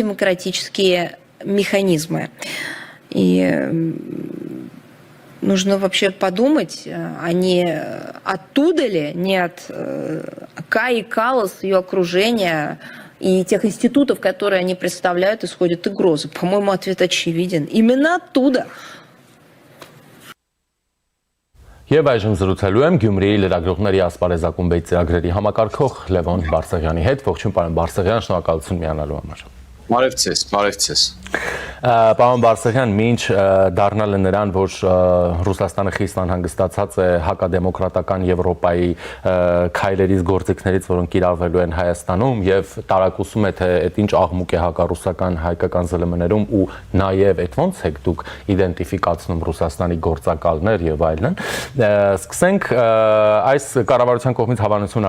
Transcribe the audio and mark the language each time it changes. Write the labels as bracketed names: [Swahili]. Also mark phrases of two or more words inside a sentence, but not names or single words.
[Russian] Это антидемократические механизмы. И нужно вообще подумать, а не оттуда ли, не от Каи Каллас, ее окружения и тех институтов, которые они представляют, исходят угрозы. По-моему, ответ очевиден. Именно оттуда. [Armenian] Եվ այժմ զրուցելու եմ Գյումրիի լրագրողների ասպարեզակումբի ծրագրերի համակարգող Լևոն Բարսեղյանի հետ։ Ողջույն, պարոն Բարսեղյան, շնորհակալություն միանալու համար։ Բարևձեզ։ Պարոն Բարսեղյան, մինչ դառնալը նրան, որ Ռուսաստանը խիստ անհանգստացած է հակադեմոկրատական Եվրոպայի քայլերից, գործիքներից, որոնք կիրառվելու են Հայաստանում եւ տարակուսում է, թե այդ ինչ աղմուկ է հակառուսական հայկական ԶԼՄ-ներում ու նաեւ այդ ոնց եք դուք իդենտիֆիկացնում Ռուսաստանի գործակալներ եւ այլն։ Սկսենք այս կառավարության կողմից հավանություն